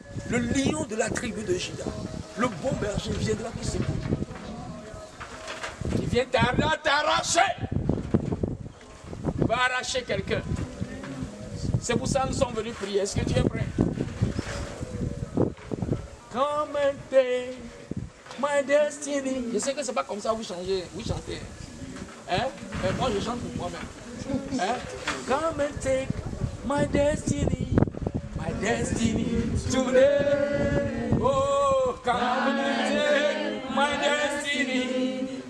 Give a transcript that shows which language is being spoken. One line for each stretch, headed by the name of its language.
French: Le lion de la tribu de Juda, le bon berger, viendra te secourir. Il vient t'arracher. Il va arracher quelqu'un. C'est pour ça que nous sommes venus prier. Est-ce que tu es prêt?
English: Come and take my destiny.
French: Je sais que c'est pas comme ça que vous chantez. Hein? Mais moi je chante pour moi-même. Hein?
English: Come and take my destiny. My destiny today. Oh, come and take my destiny.